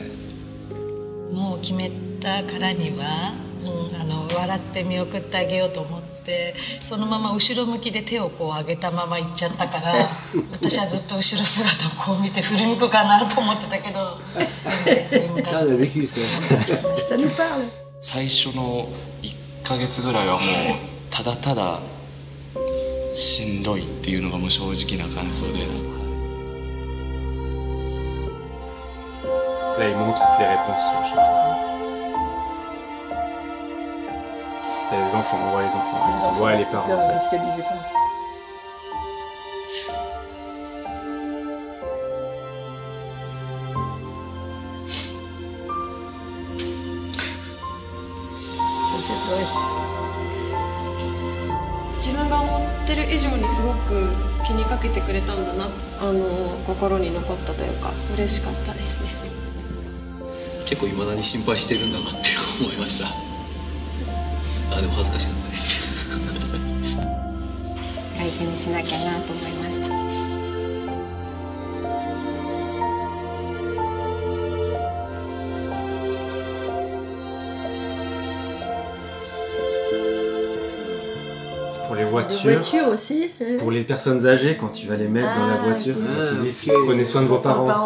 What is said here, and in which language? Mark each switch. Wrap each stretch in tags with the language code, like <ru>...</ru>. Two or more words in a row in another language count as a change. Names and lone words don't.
<ja>もう決めたからには、笑って見送ってあげようと思って、そのまま後ろ向きで手をこう上げたまま行っちゃったから私はずっと後ろ姿をこう見て振り向くかなと思ってたけど全然振り向かずに最初の1ヶ月ぐらいはもうただただしんどいっていうのがもう正直な感想で。</ja> <fr>Là, il montre les réponses sur chaque. C'est les enfants, on voit les enfants. On voit les parents. Ce qu'elle disait pas. Ça fait pleurer.</fr> <ja>自分が思ってる以上にすごく気にかけてくれたんだな、心に残ったというか嬉しかったですね。結構未だに心配してるんだなって思いました。でも恥ずかしかったです。大事にしなきゃなと思いました。</ja> <fr>Pour les voitures, les voitures aussi. Pour les personnes âgées, quand tu vas les mettre dans la voiture, ils disent prenez soin de vos parents.</fr>